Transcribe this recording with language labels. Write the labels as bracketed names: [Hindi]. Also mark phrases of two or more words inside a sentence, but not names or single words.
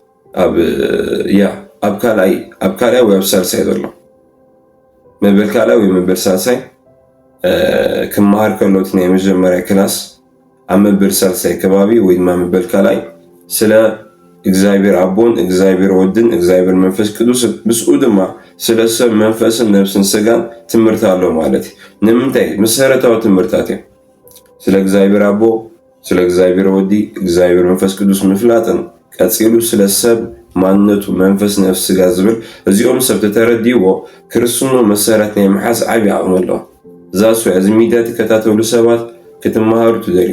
[Tigrinya] ኣብ ካልኣይ ወይ ኣብ ሳልሳይ ዘሎ መበል ካልኣይ ወይ መበል ሳልሳይ ክመሃር ከሎት ናይ መጀመርያ ክላስ ኣብ መበል ሳልሳይ ከባቢ ወይ ድማ መበል ካልኣይ ስለ እግዚአብሔር አቦን እግዚአብሔር ወድን እግዚአብሔር መንፈስ ቅዱስን ምስኡ ድማ ስለ ሰብ መንፈስን ነፍስን ስጋን ትምህርት አለው ማለት ንምንታይ መሰረታዊ ትምህርታት እዮም ስለ እግዚአብሔር አቦ ስለ እግዚአብሔር ወዲ እግዚአብሔር መንፈስ ቅዱስ ምፍላጥን ቀፂሉ ስለ ሰብ ማንነቱ መንፈስ ነፍስ ስጋ ዝብል እዚኦም ሰብ ተተረዲዎ ክርስቶስ መሰረት ናይ መሓዝ ዓቢ ዓቕሚ ኣለዎ ዛሱ እዚ ሚድያ ተከታተሉ ሰባት ክትመሃሩ ትደልዩ